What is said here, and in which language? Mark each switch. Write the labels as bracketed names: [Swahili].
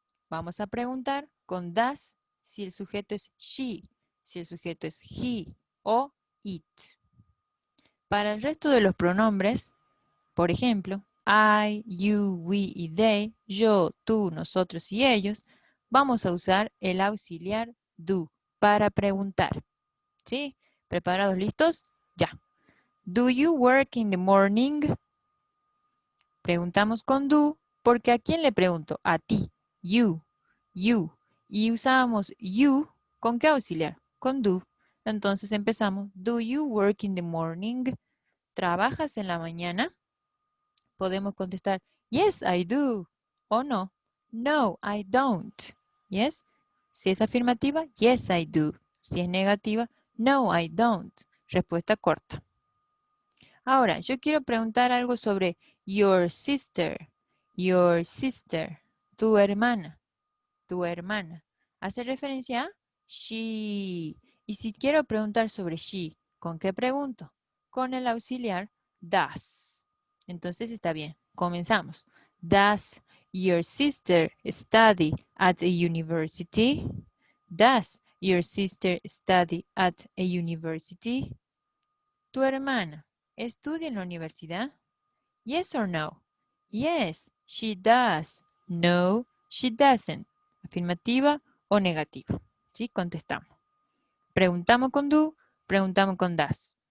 [Spanish] Vamos a preguntar con das si el sujeto es she, si el sujeto es he o it. Para el resto de los pronombres, por ejemplo, I, you, we y they, yo, tú, nosotros y ellos, vamos a usar el auxiliar do para preguntar. ¿Sí? ¿Preparados? ¿Listos? Ya. [English] Do you work in the morning? [Spanish] Preguntamos con do porque ¿a quién le pregunto? A ti. You. You. Y usábamos you ¿con qué auxiliar? Con do. Entonces empezamos. [English] Do you work in the morning? [Spanish] ¿Trabajas en la mañana? Podemos contestar, [English] yes, I do. O no, no, I don't. Yes. [Spanish] Si es afirmativa, [English] yes, I do. [Spanish] Si es negativa, [English] no, I don't. [Spanish] Respuesta corta. Ahora, yo quiero preguntar algo sobre your sister. [English] Your sister. [Spanish] Tu hermana. Tu hermana. Hace referencia a she. Y si quiero preguntar sobre she, ¿con qué pregunto? Con el auxiliar does. Entonces está bien. Comenzamos. [English] Does your sister study at a university? Does your sister study at a university? [Spanish] ¿Tu hermana estudia en la universidad? [English] Yes or no? Yes, she does. No, she doesn't. [Spanish] Afirmativa o negativa. ¿Sí? Contestamos. Preguntamos con do, preguntamos con does.